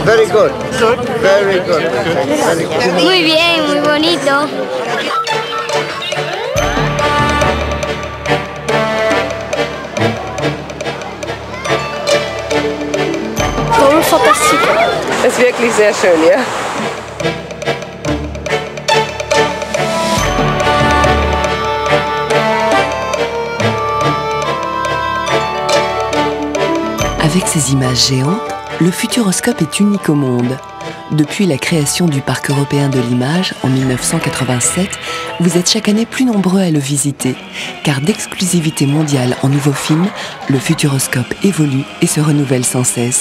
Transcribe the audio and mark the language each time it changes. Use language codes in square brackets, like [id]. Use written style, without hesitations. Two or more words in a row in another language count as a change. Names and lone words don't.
[en] good. Very good. Very good. [es] Muy bien, muy bonito. [de] Warum fantastisch? Es ist wirklich sehr schön, ja. [fr] Avec ces images géantes, le Futuroscope est unique au monde. Depuis la création du Parc européen de l'image en 1987, vous êtes chaque année plus nombreux à le visiter, car d'exclusivité mondiale en nouveaux films, le Futuroscope évolue et se renouvelle sans cesse.